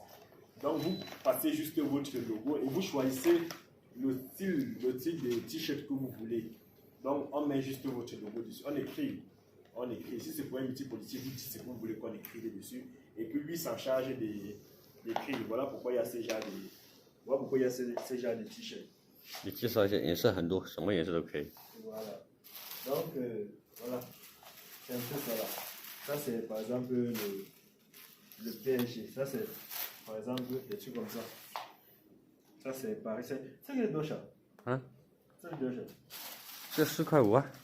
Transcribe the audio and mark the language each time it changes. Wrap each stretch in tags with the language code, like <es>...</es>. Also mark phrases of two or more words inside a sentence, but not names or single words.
<fr>Donc vous passez juste votre logo et vous choisissez le style de t-shirt que vous voulez. Donc on met juste votre logo dessus, on écrit. Si c'est pour un meeting politique, vous dites ce que vous voulez qu'on écrive dessus. Et puis lui s'en charge d'écrire. Voilà pourquoi il y a ce genre de t-shirts.</fr> <zh>你介绍一下颜色很多，什么颜色都可以。</zh> <fr>Voilà. Donc, voilà. C'est un peu ça là. Ça, c'est par exemple le PSG. Ça, c'est par exemple des trucs comme ça. Ça, c'est pareil. C'est les deux chats. Hein? C'est les deux chats.</fr> <zh>这4块5啊。</zh>